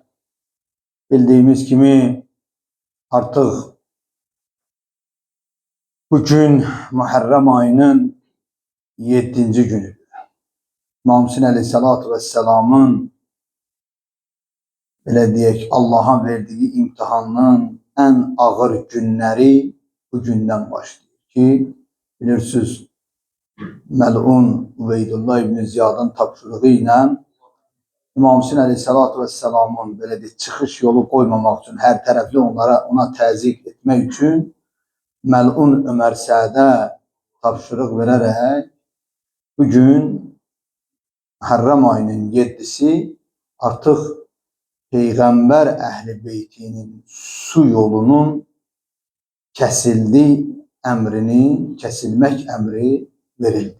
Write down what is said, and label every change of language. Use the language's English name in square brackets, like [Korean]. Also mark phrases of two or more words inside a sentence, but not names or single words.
[Turkish] Bildiğimiz gibi artık bugün Muharrem ayının 7. günü. İmam Hüseyin Aleyhisselatü Vesselam'ın belə deyək, Allah'a verdiği imtihanın en ağır günleri bu gündən [Azerbaijani] başlayır ki, bilirsiniz, Məl'un Ubeydullah ibn Ziyad'ın tapşırığı ilə İmam Hüseyin Aleyhisselatü Vesselam'ın belə deyək, çıxış yolu koymamaq üçün, hər tərəfli ona təzyiq etmək üçün Məl'un Ömər Sədə tapşırıq verərək bugün Muharrem ayının 7'si artıq Peyğəmbər Əhl-i Beytinin su yolunun kesilmək əmri verildi.